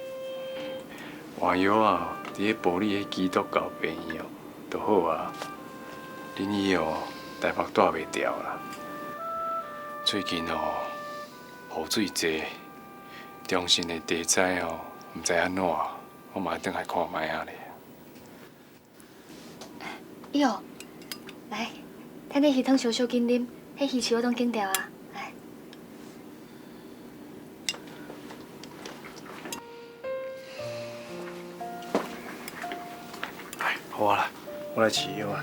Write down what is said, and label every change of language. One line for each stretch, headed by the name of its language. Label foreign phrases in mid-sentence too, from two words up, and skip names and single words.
Min Nan Chinese: 换药啊，伫咧补你迄基督教病院哦，就好啊。恁伊哦，台北住袂牢啦。最近哦，雨水济，中心的地灾哦，毋知安怎，我嘛转来看卖啊咧。哟，来，趁你鱼汤小小紧啉，迄鱼翅我拢拣掉啊。来，好啊啦，我来饲药啊。